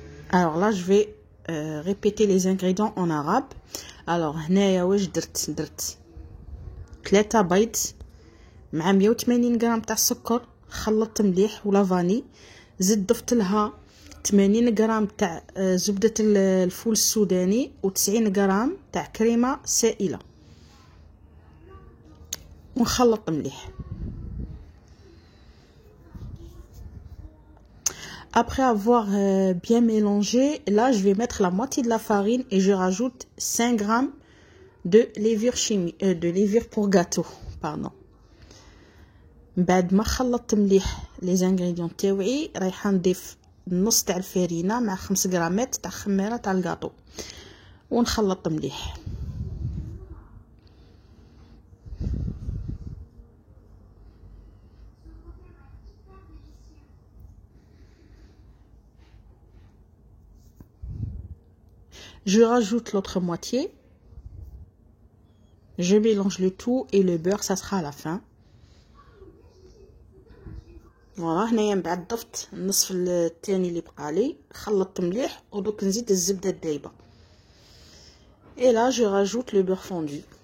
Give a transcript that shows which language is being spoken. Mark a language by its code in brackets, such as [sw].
[fr] Alors là, je vais répéter les ingrédients en arabe. [ar] Alors, هنايا واش درت 3 بيض مع 180 غرام تاع السكر، خلطت مليح ولا فاني، ضفت لها 80 غرام تاع زبدة الفول السوداني و90 غرام تاع كريمة سائلة ونخلط مليح. [fr] Après avoir bien mélangé, là je vais mettre la moitié de la farine et je rajoute 5 g de levure chimique, de levure pour gâteau, pardon. [ar] بعد ما خلطت مليح [fr] les ingrédients [ar] تاوعي رايحه نضيف نص تاع الفرينه مع 5 غرامات تاع خميره تاع الكاطو ونخلط مليح. [fr] Je rajoute l'autre moitié. Je mélange le tout et le beurre, ça sera à la fin. [ar] Voilà, هنايا من بعد ضفت النصف الثاني اللي بقى لي، خلطت مليح ودوك نزيد الزبدة الدايبة. [fr] Et là, je rajoute le beurre fondu.